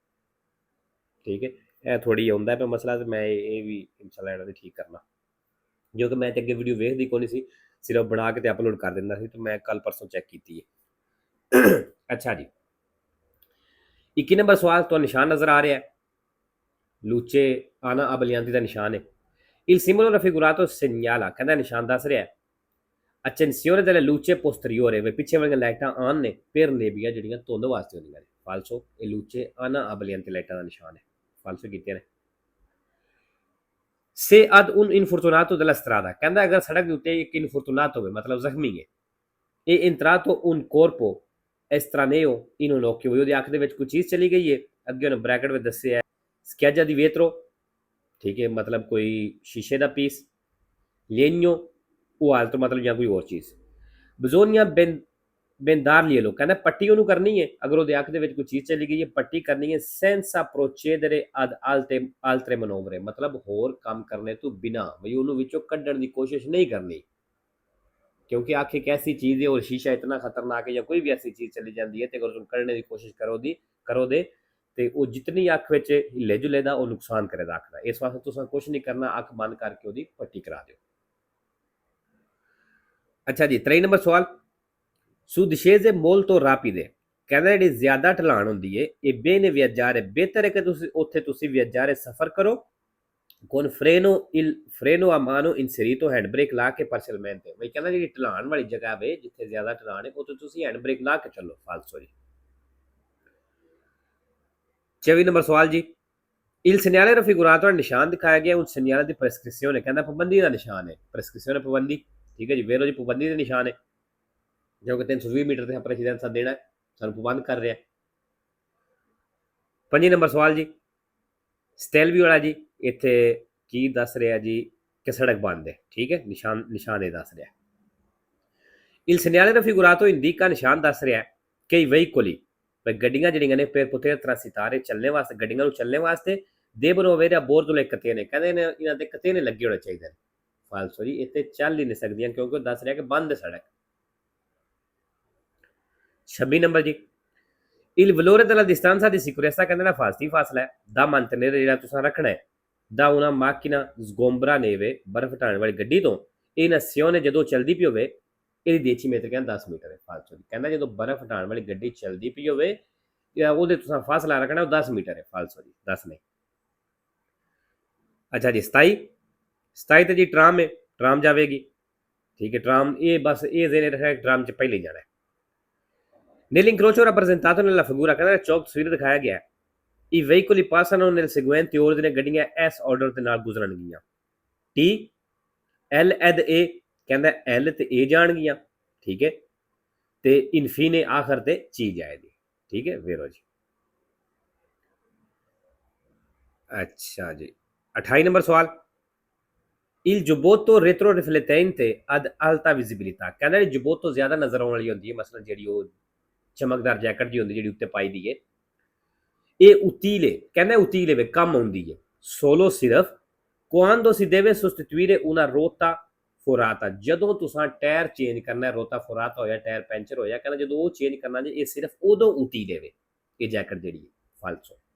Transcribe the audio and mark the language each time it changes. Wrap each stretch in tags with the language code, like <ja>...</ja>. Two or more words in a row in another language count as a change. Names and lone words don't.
<pa>ਠੀਕ ਹੈ, ਇਹ ਥੋੜੀ ਆਉਂਦਾ ਪਿਆ ਮਸਲਾ ਤੇ ਮੈਂ ਇਹ ਵੀ ਇਨਸ਼ਾਅੱਲਾ ਇਹਨਾਂ ਦੀ ਠੀਕ ਕਰਨਾ, ਜੋ ਕਿ ਮੈਂ ਤੇ ਅੱਗੇ ਵੀਡੀਓ ਵੇਖਦੀ ਕੋਈ ਨਹੀਂ ਸੀ, ਸਿਰਫ ਬਣਾ ਕੇ ਤੇ ਅਪਲੋਡ ਕਰ ਦਿੰਦਾ ਸੀ ਤੇ ਮੈਂ ਕੱਲ ਪਰਸੋਂ ਚੈੱਕ ਕੀਤੀ ਹੈ। ਅੱਛਾ ਜੀ, 21 ਨੰਬਰ ਸਵਾਲ ਤੋਂ ਨਿਸ਼ਾਨ ਨਜ਼ਰ ਆ ਰਿਹਾ ਹੈ</pa> <it>luci anabbaglianti</it> <pa>ਦਾ ਨਿਸ਼ਾਨ ਹੈ।</pa> <it>il simbolo raffigurato segnala,</it> <pa>ਕਹਿੰਦਾ ਨਿਸ਼ਾਨ ਦੱਸ ਰਿਹਾ ਹੈ</pa> <it>accensione delle luce posteriore,</it> <pa>ਵੇ ਪਿੱਛੇ ਵਾਲੀਆਂ ਲਾਈਟਾਂ ਆਨ ਨੇ</pa> <it>per nebbia,</it> <pa>ਜਿਹੜੀਆਂ ਧੁੰਦ ਵਾਸਤੇ ਹੁੰਦੀਆਂ ਨੇ। ਫਾਲਸੋ ਇਹ</pa> <it>luci anabbaglianti</it> <pa>ਲਾਈਟਾਂ ਦਾ ਨਿਸ਼ਾਨ ਹੈ, ਫਾਲਸੋ ਕੀਤੇ ਨੇ।</pa> <it>se ad un infortunato della strada,</it> <pa>ਕਹਿੰਦਾ ਅਗਰ ਸੜਕ ਦੇ ਉੱਤੇ ਇੱਕ ਇਨਫੋਰਟੂਨਾto ਹੋਵੇ ਮਤਲਬ ਜ਼ਖਮੀ ਹੈ</pa> <it>e entrato un corpo estraneo in un occhio,</it> <pa>ਉਹਦੀ ਅੱਖ ਦੇ ਵਿੱਚ ਕੋਈ ਚੀਜ਼ ਚਲੀ ਗਈ ਹੈ, ਅੱਗੇ ਉਹਨੇ ਬ੍ਰੈਕਟ ਵਿੱਚ ਦੱਸਿਆ</pa> <it>schiaggia di vetro,</it> <pa>ਠੀਕ ਹੈ ਮਤਲਬ ਕੋਈ ਸ਼ੀਸ਼ੇ ਦਾ ਪੀਸ,</pa> <it>legno o altro</it> <pa>ਮਤਲਬ ਜਾਂ ਕੋਈ ਹੋਰ ਚੀਜ਼।</pa> <it>bisogna bendarglielo,</it> <pa>ਕਹਿੰਦਾ ਪੱਟੀ ਉਹਨੂੰ ਕਰਨੀ ਹੈ, ਅਗਰ ਉਹਦੇ ਅੱਖ ਦੇ ਵਿੱਚ ਕੋਈ ਚੀਜ਼ ਚਲੀ ਗਈ ਹੈ ਪੱਟੀ ਕਰਨੀ ਹੈ</pa> <it>senza procedere ad altre manovre,</it> <pa>ਮਤਲਬ ਹੋਰ ਕੰਮ ਕਰਨੇ ਤੋਂ ਬਿਨਾ, ਬਈ ਉਹਨੂੰ ਵਿੱਚੋਂ ਕੱਢਣ ਦੀ ਕੋਸ਼ਿਸ਼ ਨਹੀਂ ਕਰਨੀ</pa> <hi>क्योंकि आँख एक ऐसी चीज़ है और शीशा इतना खतरनाक है या कोई भी ऐसी चीज़ चली जाती है तो अगर तुम करने की कोशिश करो दे</hi> <pa>ਤੇ ਉਹ ਜਿਤਨੀ ਅੱਖ ਵਿੱਚ ਹਿੱਲੇ ਜੁਲੇ ਦਾ ਉਹ ਨੁਕਸਾਨ ਕਰੇਗਾ ਅੱਖ ਦਾ। ਇਸ ਵਾਸਤੇ ਤੁਸੀਂ ਕੁਝ ਨਹੀਂ ਕਰਨਾ, ਅੱਖ ਬੰਦ ਕਰਕੇ ਉਹਦੀ ਪੱਟੀ ਕਰਾ ਦਿਓ। ਅੱਛਾ ਜੀ, 23 ਨੰਬਰ ਸਵਾਲ,</pa> <it>su discese molto rapide,</it> <pa>ਕਹਿੰਦਾ ਜਿਹੜੀ ਜ਼ਿਆਦਾ ਢਲਾਣ ਹੁੰਦੀ ਹੈ ਇਹ</pa> <it>bene viaggiare,</it> <pa>ਬਿਹਤਰ ਹੈ ਕਿ ਤੁਸੀਂ ਉੱਥੇ ਤੁਸੀਂ viaggiare ਸਫ਼ਰ ਕਰੋ</pa> <it>con freno a mano inserito,</it> <pa>ਹੈਂਡ ਬ੍ਰੇਕ ਲਾ ਕੇ parzialmente। ਬਈ ਕਹਿੰਦਾ ਜਿਹੜੀ ਢਲਾਣ ਵਾਲੀ ਜਗ੍ਹਾ ਵੇ ਜਿੱਥੇ ਜ਼ਿਆਦਾ ਢਲਾਣ ਹੈ ਉੱਥੇ ਤੁਸੀਂ ਹੈਂਡ ਬ੍ਰੇਕ ਲਾ ਕੇ ਚੱਲੋ। ਫਾਲਸੋ ਜੀ। 24 ਨੰਬਰ ਸਵਾਲ ਜੀ,</pa> <it>il segnale raffigurato,</it> <pa>ਨਿਸ਼ਾਨ ਦਿਖਾਇਆ ਗਿਆ,</pa> <it>un segnale di prescrizione,</it> <pa>ਕਹਿੰਦਾ ਪਾਬੰਦੀ ਦਾ ਨਿਸ਼ਾਨ ਹੈ। prescrizione ਪਾਬੰਦੀ, ਠੀਕ ਹੈ ਜੀ। ਵੇਰੋ ਜੀ ਪਾਬੰਦੀ ਦਾ ਨਿਸ਼ਾਨ ਹੈ, ਜੋ ਕਿ 320 ਮੀਟਰ ਤੇ ਆਪਣਾ ਰੈਸੀਡੈਂਸ ਦੇਣਾ ਸਾਨੂੰ ਪਾਬੰਦ ਕਰ ਰਿਹਾ। 25 ਨੰਬਰ ਸਵਾਲ ਜੀ, ਸਟੈਲਵੀ ਵਾਲਾ ਜੀ ਇੱਥੇ ਕੀ ਦੱਸ ਰਿਹਾ ਜੀ ਕਿ ਸੜਕ ਬੰਦ ਹੈ, ਠੀਕ ਹੈ। ਨਿਸ਼ਾਨ ਇਹ ਦੱਸ ਰਿਹਾ।</pa> <it>il segnale raffigurato indica,</it> <pa>ਨਿਸ਼ਾਨ ਦੱਸ ਰਿਹਾ ਕਿ veicoli, ਗੱਡੀਆਂ ਜਿਹੜੀਆਂ ਨੇ</pa> <it>per poter transitare,</it> <pa>ਚੱਲਣੇ ਵਾਸਤੇ, ਗੱਡੀਆਂ ਨੂੰ ਚੱਲਣੇ ਵਾਸਤੇ</pa> <it>devono avere a bordo le catene,</it> <pa>ਕਹਿੰਦੇ ਨੇ ਇਹਨਾਂ ਦੇ ਕਤੇਨੇ ਲੱਗੇ ਹੋਣੇ ਚਾਹੀਦੇ ਨੇ। ਫਾਲਸੋ ਜੀ, ਇੱਥੇ ਚੱਲ ਹੀ ਨਹੀਂ ਸਕਦੀਆਂ ਕਿਉਂਕਿ ਉਹ ਦੱਸ ਰਿਹਾ ਕਿ ਬੰਦ ਹੈ ਸੜਕ। 26 ਨੰਬਰ ਜੀ,</pa> <it>il valore della distanza di sicurezza,</it> <pa>ਕਹਿੰਦੇ ਨਾ ਫਾਸਲਾ ਹੈ ਦਾ mantenere, ਜਿਹੜਾ ਤੁਸੀਂ ਰੱਖਣਾ ਹੈ ਦਾ</pa> <it>una macchina sgombra neve,</it> <pa>ਬਰਫ਼ ਹਟਾਉਣ ਵਾਲੀ ਗੱਡੀ ਤੋਂ</pa> <it>in azione,</it> <pa>ਜਦੋਂ ਚੱਲਦੀ ਪਈ ਹੋਵੇ, ਇਹਦੀ 10 ਮੀਟਰ, ਕਹਿੰਦਾ 10 ਮੀਟਰ ਹੈ। ਫਾਲਸੋ ਜੀ, ਕਹਿੰਦਾ ਜਦੋਂ ਬਰਫ਼ ਹਟਾਉਣ ਵਾਲੀ ਗੱਡੀ ਚੱਲਦੀ ਪਈ ਹੋਵੇ ਉਹਦੇ ਤੁਸੀਂ ਫਾਸਲਾ ਰੱਖਣਾ ਉਹ 10 ਮੀਟਰ ਹੈ। ਫਾਲਸੋ ਜੀ, 10 ਨਹੀਂ। ਅੱਛਾ ਜੀ, 27 ਤੇ ਜੀ ਟਰਾਮ ਹੈ, ਟਰਾਮ ਜਾਵੇਗੀ, ਠੀਕ ਹੈ। ਟਰਾਮ ਇਹ ਬਸ ਇਹ ਜ਼ੇਨ ਰੱਖਿਆ ਟਰਾਮ ਚ ਪਹਿਲੇ ਜਾਣਾ ਹੈ।</pa> <it>nell'incrocio rappresentato nella figura,</it> <pa>ਕਹਿੰਦਾ ਚੌਕ ਤਸਵੀਰ ਦਿਖਾਇਆ ਗਿਆ,</pa> <it>i veicoli passano nel seguente ordine,</it> <pa>ਗੱਡੀਆਂ ਇਸ ਆਰਡਰ ਦੇ ਨਾਲ ਗੁਜ਼ਰਨਗੀਆਂ,</pa> <it>T L ed A,</it> <pa>ਕਹਿੰਦਾ L ਤੇ A ਜਾਣਗੀਆਂ, ਠੀਕ ਹੈ, ਤੇ ਇਨਫੀਨੇ ਆਖਰ ਤੇ C ਜਾਏਗੀ, ਠੀਕ ਹੈ। ਵੇਰੋ ਜੀ। ਅੱਛਾ ਜੀ, 28 ਨੰਬਰ ਸਵਾਲ,</pa> <it>il giubbotto retroriflettente ad alta visibilità,</it> <pa>ਕਹਿੰਦਾ ਜਿਹੜੀ ਜੁਬੋਤੋ ਜ਼ਿਆਦਾ ਨਜ਼ਰ ਆਉਣ ਵਾਲੀ ਹੁੰਦੀ ਹੈ, ਮਸਲਨ ਜਿਹੜੀ ਉਹ ਚਮਕਦਾਰ ਜੈਕਟ ਜੀ ਹੁੰਦੀ ਜਿਹੜੀ ਉੱਤੇ ਪਾਈ ਦੀ ਹੈ, ਇਹ utile, ਕਹਿੰਦਾ utile ਵੇ ਕੰਮ ਆਉਂਦੀ ਹੈ solo ਸਿਰਫ</pa> <it>quando si deve sostituire una rotta forata,</it> <pa>ਜਦੋਂ ਤੁਸੀਂ ਟਾਇਰ ਚੇਂਜ ਕਰਨਾ,</pa> <it>ruota forata</it> <pa>ਹੋਇਆ, ਟਾਇਰ ਪੈਂਚਰ ਹੋਇਆ, ਕਹਿੰਦਾ ਜਦੋਂ ਉਹ ਚੇਂਜ ਕਰਨਾ ਜੇ ਇਹ ਸਿਰਫ ਉਦੋਂ utile ਵੇ ਇਹ ਜੈਕਟ ਜਿਹੜੀ ਹੈ। ਫਾਲਸੋ।</pa>